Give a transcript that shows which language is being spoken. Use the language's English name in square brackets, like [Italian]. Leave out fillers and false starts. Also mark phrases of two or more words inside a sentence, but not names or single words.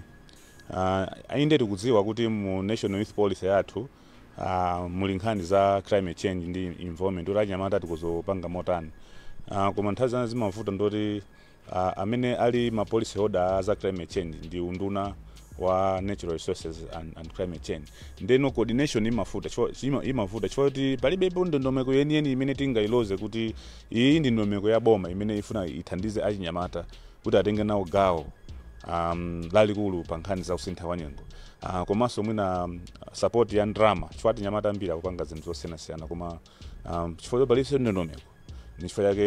[Nyanja] Ainde tikudziwa kuti mu National Youth Policy yathu muli nkhani za [English] climate change [Nyanja] ndi environment kuti achinyamata tikuzopanga motani. Koma nthawi zina zimavuta ndoti amene ali ma [English] policy holder [Nyanja] za [English] climate change [Nyanja] ndi unduna wa [English] natural resources and climate change. [Nyanja] Ndeno coordination imafuta choti palibe ndondomeko yeniyeni imene tingailoze kuti iyi ndi ndondomeko ya boma imene ifuna ithandize achinyamata kuti atenge nawo gawo lalikulu pa nkhani za kusintha kwa nyengo. Komanso mwina support ya ndrama chifukwa achinyamata ambiri akupanga zinthu zosiyanasiyana koma chifukwa palibe ndondomeko nchifukwa yake